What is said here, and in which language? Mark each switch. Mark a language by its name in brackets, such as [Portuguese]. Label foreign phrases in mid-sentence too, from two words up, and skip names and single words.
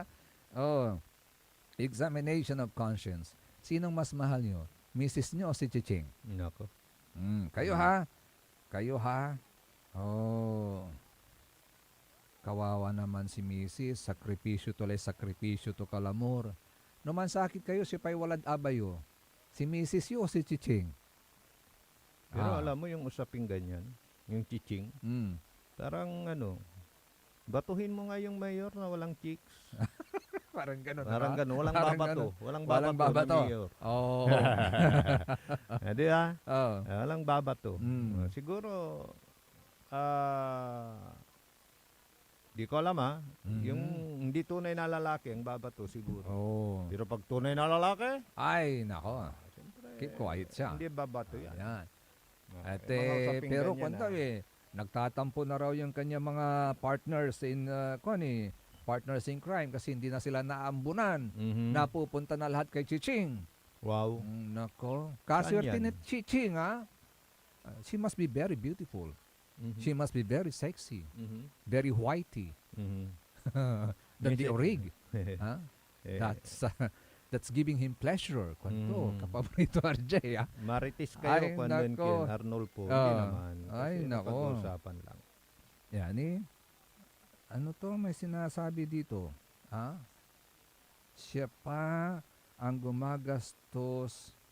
[English] Oh, examination of conscience. [Filipino] Sinong mas mahal nyo? Mrs. nyo o si Chiching? Nako. Kayo, ha? Kayo, ha? Oh. Kawawa naman si Mrs. [Pangasinan] Sakripisyo to kalamor. Numan sakit kayo, si pa'y walad abayo. Si Mrs. yo o si Chiching? [Filipino] Pero alam mo yung usaping ganyan, yung chiching, parang batuhin mo nga yung mayor na walang chicks. Parang ganun. Parang ganun. Walang Parang babato. ganun. Walang Walang babato na babato. mayor. Oh. Di ba? Oh. Walang babato. Siguro, di ko alam yung hindi tunay na lalaki ang babato siguro. Oh. Pero pag tunay na lalaki, Ay, nako. siyempre, [English] Keep quiet siya. [Filipino] hindi babato yan. Ayan. At Mga usaping pero ganyan, kwento nagtatampo na raw yung kanya mga [English] partners in partners in crime [Filipino] kasi hindi na sila naambunan. Napupunta na lahat kay Chiching. Wow. Nako. Kaswerte yan? ni Chiching, [English] she must be very beautiful. She must be very sexy. Very whitey. Than the orig. Ha? That's giving him pleasure. [Filipino] Kwento, kapaborito RJ. Marites Ay, kayo kung nako. Arnolfo. Hindi naman. Ay, Kasi nako. napag-usapan lang. Yan ano to may sinasabi dito? Siya pa ang gumagastos.